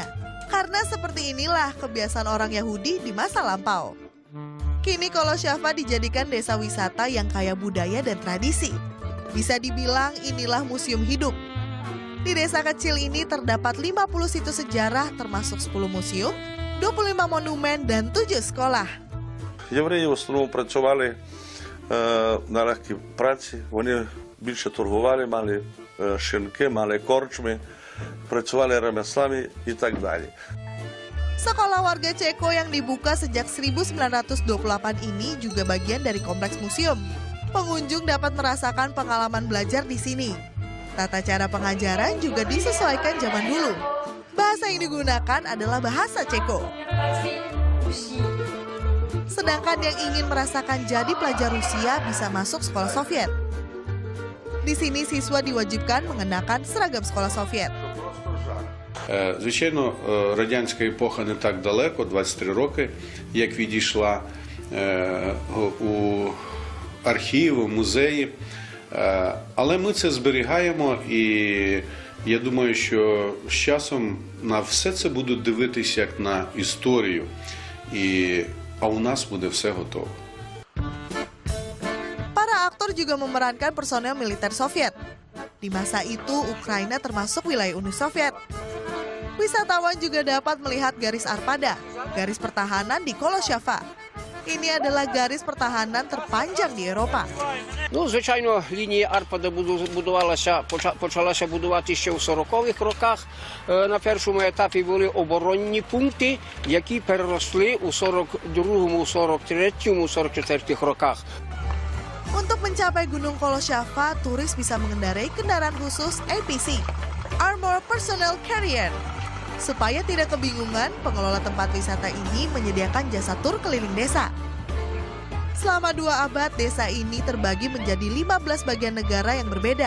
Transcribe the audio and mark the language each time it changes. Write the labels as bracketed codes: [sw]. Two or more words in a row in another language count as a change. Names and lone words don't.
[id] Karena seperti inilah kebiasaan orang Yahudi di masa lampau. Kini Koloshava dijadikan desa wisata yang kaya budaya dan tradisi. Bisa dibilang inilah museum hidup. Di desa kecil ini terdapat 50 situs sejarah termasuk 10 museum, 25 monumen, dan 7 sekolah. [uk] Євреї в основному працювали на легкій праці. Вони більше торгували, мали шинки, мали корчми, працювали ремеслами і так далі. [id] Sekolah warga Ceko yang dibuka sejak 1928 ini juga bagian dari kompleks museum. Pengunjung dapat merasakan pengalaman belajar di sini. Tata cara pengajaran juga disesuaikan zaman dulu. Bahasa yang digunakan adalah bahasa Ceko. Sedangkan yang ingin merasakan jadi pelajar Rusia bisa masuk sekolah Soviet. Di sini siswa diwajibkan mengenakan seragam sekolah Soviet. [uk] Звичайно, радянська епоха не так далеко, 23 роки, як відійшла у архіви, музеї. Але ми це зберігаємо і я думаю, що з часом на все це будуть дивитися як на історію. А у нас буде все готово. [id] Para aktor juga memerankan personel militer Soviet. Di masa itu, Ukraina termasuk wilayah Uni Soviet. Wisatawan juga dapat melihat garis arpada, garis pertahanan di Koloshava. Ini adalah garis pertahanan terpanjang di Eropa. [uk] Ну, звичайно, лінія Арпада почалася будувати ще в 40-х роках. На першому етапі були оборонні пункти, які переросли у 42-му, 43-му, 44-х роках. [id] Untuk mencapai Gunung Koloshava, turis bisa mengendarai kendaraan khusus APC, [en] Armored Personnel Carrier. [id] Supaya tidak kebingungan, pengelola tempat wisata ini menyediakan jasa tur keliling desa. Selama 2 abad, desa ini terbagi menjadi 15 bagian negara yang berbeda.